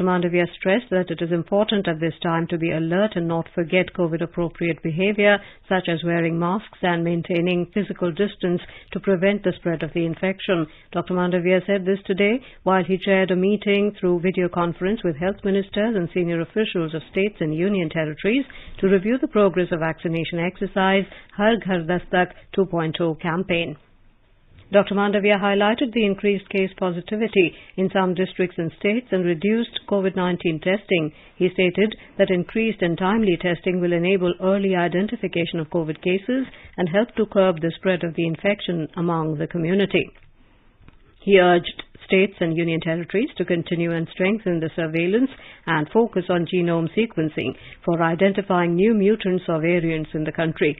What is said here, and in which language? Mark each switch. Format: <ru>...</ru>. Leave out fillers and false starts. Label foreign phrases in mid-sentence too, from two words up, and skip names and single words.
<en>Mandavia stressed that it is important at this time to be alert and not forget COVID-appropriate behavior, such as wearing masks and maintaining physical distance to prevent the spread of the infection. Dr. Mandavia said this today while he chaired a meeting through video conference with health ministers and senior officials of states and union territories to review the progress of vaccination exercise Har Ghar Dastak 2.0 campaign. Dr. Mandavia highlighted the increased case positivity in some districts and states and reduced COVID-19 testing. He stated that increased and timely testing will enable early identification of COVID cases and help to curb the spread of the infection among the community. He urged states and union territories to continue and strengthen the surveillance and focus on genome sequencing for identifying new mutants or variants in the country.</en>